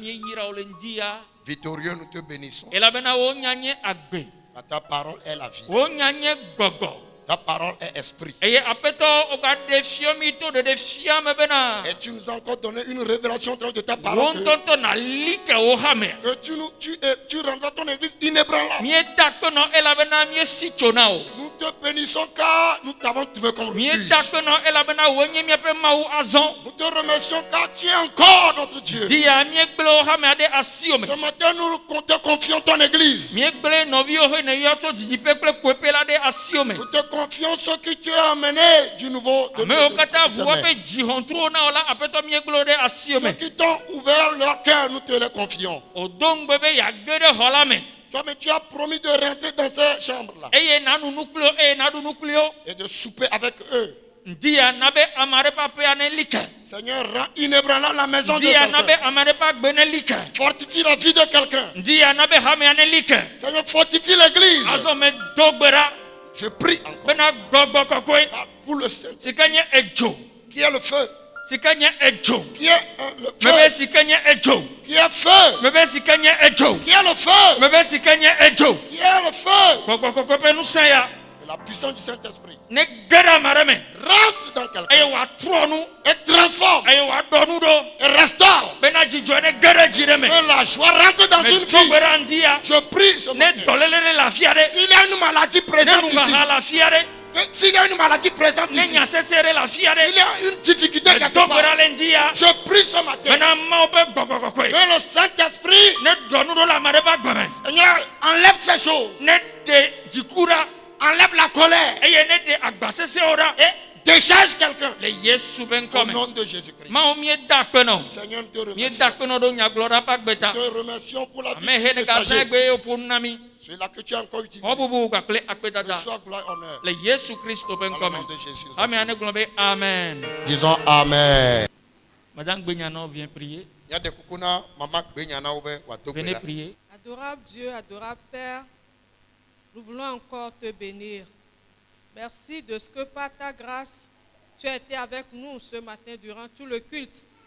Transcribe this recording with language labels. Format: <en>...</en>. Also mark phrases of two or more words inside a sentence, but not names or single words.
<fr>Victorieux, nous te bénissons. Ta parole est la vie.</fr> <ee>wonya nye gbɔgbɔ.</ee> <fr>Ta parole est esprit.</fr> <ee>Eye aƒetɔ wogaɖe fiɔmi to ɖeɖe fiame bena</ee> <fr>Et tu nous as encore donné une révélation au travers de ta</fr> <ee>wo</ee> <fr>parole.</fr> <ee>ŋutɔtɔ nali ke wo hame.</ee> <fr>Que tu rendras ton église inébranlable.</fr> <ee>Mieda kpenɔ elabena miesi tso na o.</ee> <fr>Nous te bénissons car nous t'avons trouvé comme refuge.</fr> <ee>Mieda kpenɔ elabena wònye miaƒe Mawu azɔ.</ee> <fr>Nous te remercions car tu es encore notre Dieu.</fr> <ee>Dia miegble wo hame ɖe asiwo me.</ee> <fr>Ce matin, nous te confions ton église.</fr> <ee>Miegble nɔviwo he ne yɔ tso dzidziƒe kple kpoeƒe la ɖe asiwo me.</ee> <fr>Nous te confions ceux qui tu as amenés du nouveau.</fr> <ee>Amewo katã ʋu woƒe dzihɔntruwo na wo la aƒetɔ miegble wo ɖe asiwo</ee> <fr>Ceux</fr> <ee>me.</ee> <fr>qui t'ont ouvert leur cœur, nous te les confions.</fr> <ee>Wòdo ŋugbe be yeage ɖe xɔ la me.</ee> <fr>Toi, mais tu as promis de rentrer dans ces chambres-là</fr> <ee>Eye nanu nu kpli wo eye naɖu nu kpli wo.</ee> <fr>et de souper avec eux.</fr> <ee>Dia na be ame aɖe ƒe aƒea ne li ke.</ee> <fr>Seigneur, rends inébranlable la maison de</fr> <ee>Dia na be</ee> <fr>quelqu'un.</fr> <ee>ame aɖe ƒe agbe ne li ke.</ee> <fr>Fortifie la vie de quelqu'un.</fr> <ee>Dia na be hamea ne li ke.</ee> <fr>Seigneur, fortifie l'église.</fr> <ee>Azɔ me do gbe ɖa</ee> <fr>Je prie encore</fr> <ee>bena gbɔgbɔ kɔkɔe</ee> <fr>pour le Saint,</fr> <ee>si ke nye edzo,</ee> <fr>qui est le feu,</fr> <ee>si ke nye edzo,</ee> <fr>qui est le</fr> <ee>mebe</ee> <fr>feu,</fr> <ee>si ke nye edzo,</ee> <fr>qui est feu,</fr> <ee>mebe si ke nye edzo,</ee> <fr>qui est le feu,</fr> <ee>mebe si ke nye edzo.</ee> <fr>qui est le feu.</fr> <ee>Gbɔgbɔ kɔkɔe ƒe ŋusẽ ya</ee> <fr>Que la puissance du Saint-Esprit</fr> <ee>ne ge ɖe ame ɖe me</ee> <fr>rentre dans</fr> <ee>eye</ee> <fr>quelqu'un</fr> <ee>wòatrɔ nu</ee> <fr>et transforme</fr> <ee>eye wòaɖɔ nu ɖo</ee> <fr>et restaure.</fr> <ee>bena dzidzɔ ne ge ɖe dzi ɖe me.</ee> <fr>Que la joie rentre dans</fr> <ee>Me</ee> <fr>une</fr> <ee>do gbe</ee> <fr>vie.</fr> <ee>ɖa ŋdi ya</ee> <fr>Je prie ce</fr> <ee>ne</ee> <fr>matin.</fr> <ee>dɔléle ɖe le afi aɖe,</ee> <fr>S'il y a une maladie</fr> <ee>ne</ee> <fr>présente ici,</fr> <ee>nuhaha le afi aɖe,</ee> <fr>s'il y a une maladie présente</fr> <ee>ne</ee> <fr>ici,</fr> <ee>nyasese ɖe le afi aɖe,</ee> <fr>s'il y a une difficulté</fr> <ee>me</ee> <fr>quelque</fr> <ee>do gbe</ee> <fr>part,</fr> <ee>ɖa le ŋdi ya</ee> <fr>je prie ce matin</fr> <ee>bena Mawu ƒe gbɔgbɔ kɔkɔe</ee> <fr>que le Saint-Esprit,</fr> <ee>ne ɖɔ nu ɖo le ame ɖe ƒe agbe me,</ee> <fr>Seigneur, enlève ces choses,</fr> <ee>ne ɖe dziku ɖa</ee> <fr>enlève la colère</fr> <ee>eye ne ɖe agbasesewo ɖa</ee> <fr>et décharge quelqu'un</fr> <ee>le Yesu ƒe</ee> <fr>au</fr> <ee>ŋkɔ me.</ee> <fr>nom de Jésus-Christ.</fr> <ee>Mawu mieda akpenɔ,</ee> <fr>Seigneur, nous te remercions.</fr> <ee>mieda akpenɔ ɖo nyagblɔɖa ƒe agbe ta.</ee> <fr>Nous te remercions pour la vie</fr> <ee>Ame he</ee> <fr>du</fr> <ee>ne gazã</ee> <fr>messager.</fr> <ee>egbe ye wòƒo nu na mi.</ee> <fr>C'est là que tu as encore utilisé.</fr> <ee>Xɔ bubu kpakple akpedada</ee> <fr>Reçois gloire et honneur.</fr> <ee>le Yesu Kristo ƒe</ee> <fr>Dans le</fr> <ee>ŋkɔ</ee> <fr>nom</fr> <ee>me.</ee> <fr>de Jésus.</fr> <ee>Amea ne gblɔ be amen.</ee> <fr>Disons Amen. Madame Gbenyanɔ vient prier. Il y a des koukouna, maman Benyana Oube, Venez prier. Adorable Dieu, adorable Père, nous voulons encore te bénir. Merci de ce que par ta grâce, tu as été avec nous ce matin durant tout le culte.</fr>